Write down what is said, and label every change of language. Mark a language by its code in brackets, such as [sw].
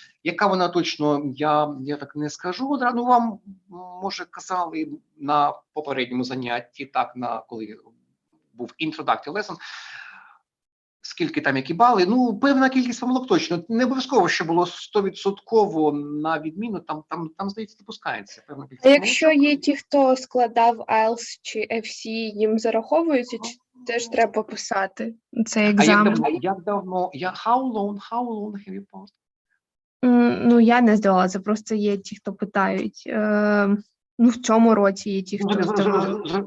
[uk] Яка вона точно, я так не скажу одразу. Вам, може, казали на попередньому занятті, коли був introductory lesson, скільки там, які бали. Певна кількість помилок точно. Не обов'язково, що було 100% на відміну, там здається, допускається певна кількість А якщо помилок. є ті, хто складав IELTS чи FC, їм зараховуються, чи теж треба писати цей екзамен? Як давно? [en] How long have you passed? [uk] Я не здавала, це просто є ті, хто питають. В цьому році є ті, хто здавали.